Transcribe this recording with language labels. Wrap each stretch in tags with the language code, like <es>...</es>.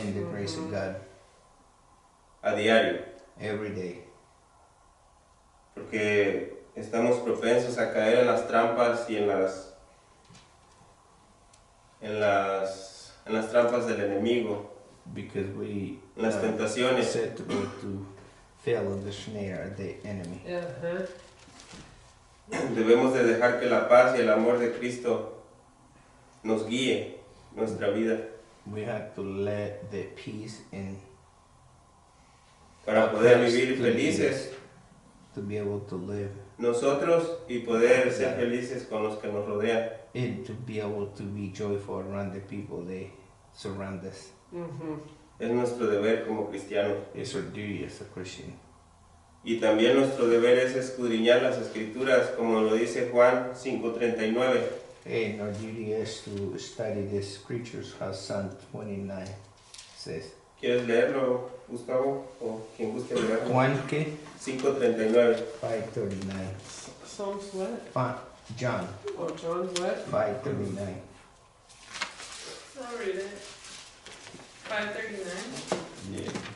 <en>and the grace of God</en> <es>a diario,</es> <en>every day.</en> <es>porque estamos propensos a caer en las trampas y en las trampas del enemigo,</es> <en>Because we</en> <es>en las tentaciones.</es> <en>susceptible to fail in the snare of the enemy. Uh-huh.</en> <es>Debemos de dejar que la paz y el amor de Cristo nos guíe nuestra vida</es> <en>We have to let the peace in</en> <es>para poder vivir felices</es> <en>to be able to live</en> <es>nosotros y poder ser felices con los que nos rodean.</es> <en>and to be able to be joyful around the people they surround us. Mm-hmm.</en> <es>Es nuestro deber como cristianos.</es> <en>It's our duty as a Christian.</en> <es>Y también nuestro deber es escudriñar las escrituras, como lo dice Juan 5:39.</es> <en>And our duty is to study the scriptures, as Psalm 29 says.</en> <es>¿Quieres leerlo, Gustavo? O quien guste leerlo. Juan que 5:39.</es> <en>5:39. Psalms what? John Oh, John's what? 5:39. I'll read it. 539.</en>